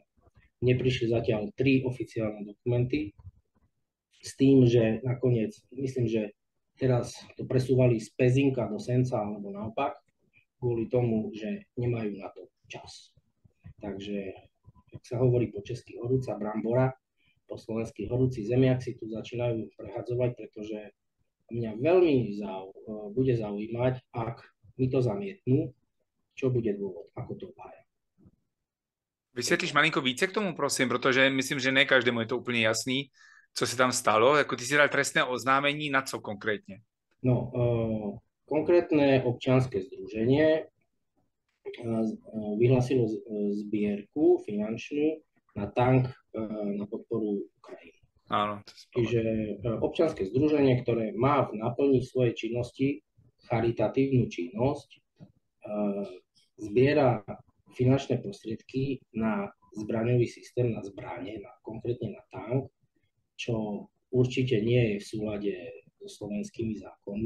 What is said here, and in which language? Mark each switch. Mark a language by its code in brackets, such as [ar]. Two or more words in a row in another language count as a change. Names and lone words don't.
[sk] Neprišli zatiaľ 3 oficiálne dokumenty s tým, že nakoniec, myslím, že teraz to presúvali z Pezinka do Senca alebo naopak, kvôli tomu, že nemajú na to čas. Takže, jak sa hovorí po česky, horúca brambora, po slovensky horúci zemiak si tu začínajú prehadzovať, pretože mňa veľmi bude zaujímať, ak mi to zamietnú, čo bude dôvod, ako to obhája. [cs] Vysvětlíš malinko více k tomu, prosím, protože myslím, že ne každému je to úplně jasný, co se tam stalo. Jako ty si dal trestné oznámení na co konkrétne? [sk] No, konkrétne občianske združenie vyhlásilo zbierku finančnú na tank na podporu Ukrajiny. Áno. Čiže občianske združenie, ktoré má v naplniť svojej činnosti charitatívnu činnosť, zbiera finančné prostriedky na zbraňový systém na zbrane, konkrétne na tank, čo určite nie je v súlade so slovenskými zákonmi.